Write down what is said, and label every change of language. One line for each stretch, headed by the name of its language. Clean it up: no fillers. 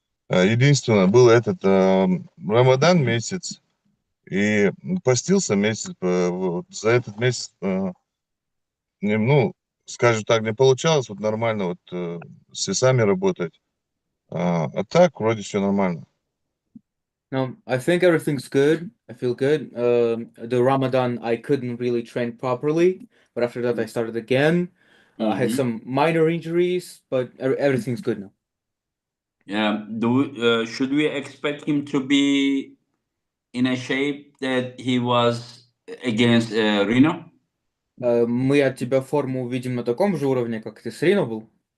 Russian: Единственное, был этот Рамадан месяц. И постился месяц. За этот месяц, скажем так, не получалось вот нормально вот с весами работать. А так вроде все нормально.
English: No, I think everything's good. I feel good. The Ramadan, I couldn't really train properly, but after that, I started again. I had some minor injuries, but everything's good now. Yeah. Should we expect him to be in a shape that he was against Reno?
Russian: Мы от тебя форму увидим на таком же уровне, как ты с Рино был?